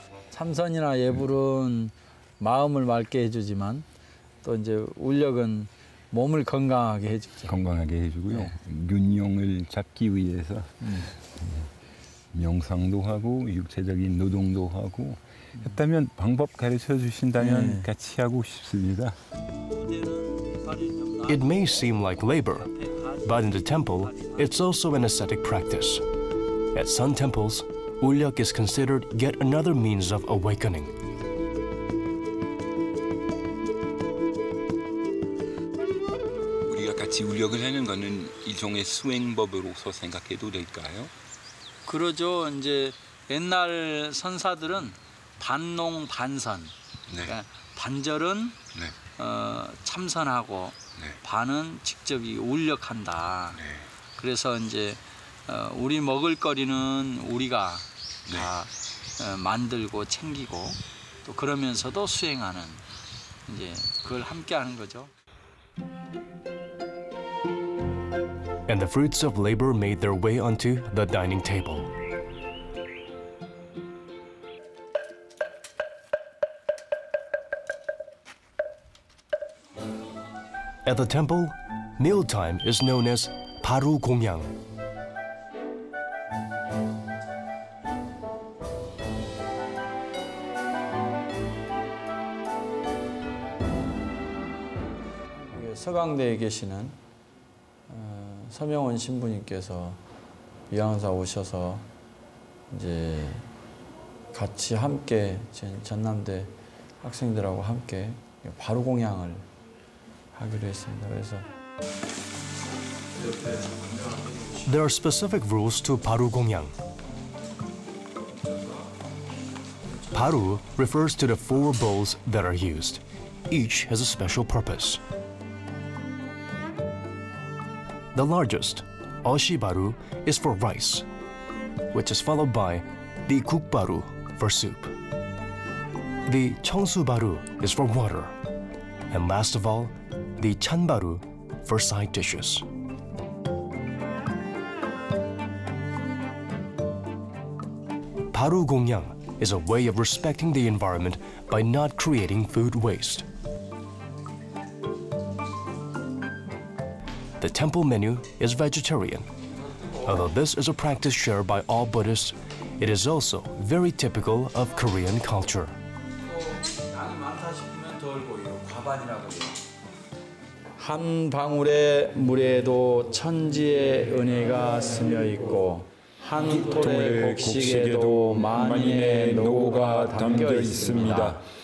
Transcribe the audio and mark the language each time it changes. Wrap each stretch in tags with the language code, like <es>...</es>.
<ko>참선이나 예불은 마음을 맑게 해주지만 또 이제 울력은 몸을 건강하게 해주죠. 건강하게 해주고요. 네. 균형을 잡기 위해서 명상도 하고 육체적인 노동도 하고 했다면 방법 가르쳐 주신다면 네. 같이 하고 싶습니다.</ko> <en>It may seem like labor, but in the temple, it's also an ascetic practice. At some temples, ullyak is considered yet another means of awakening.</en> <ko>우리가 같이 울력을 하는 것은 일종의 수행법으로서 생각해도 될까요? 그러죠. 이제 옛날 선사들은 반농 반선. 네. 그러니까 반절은 네. 참선하고 네. 반은 직접 이 울력한다. 네. 그래서 이제 우리 먹을거리는 우리가 네. 다 만들고 챙기고 또 그러면서도 수행하는 이제 그걸 함께 하는 거죠.</ko> <en>And the fruits of labor made their way onto the dining table. At the temple, mealtime is known as Paru Gongyang.</en> <ko>서강대에 계시는 서명원 신부님께서 위안사 오셔서 이제 같이 함께 전남대 학생들하고 함께 바로 공양을 하기로 했습니다. 그래서</ko> <en>There are specific rules to Paru Gongyang. Paru refers to the 4 bowls that are used. Each has a special purpose. The largest, Oshibaru, is for rice, which is followed by the Kukbaru for soup. The Cheongsubaru is for water, and last of all, the Chanbaru for side dishes. Paru Gongyang is a way of respecting the environment by not creating food waste. The temple menu is vegetarian. Although this is a practice shared by all Buddhists, it is also very typical of Korean culture.</en> <ko>양이 많다 싶으면 덜 보이고 과반이라고 해요. 한 방울의 물에도 천지의 은혜가 스며 있고 한 톨의 곡식에도 만인의 노고가 담겨 있습니다.</ko>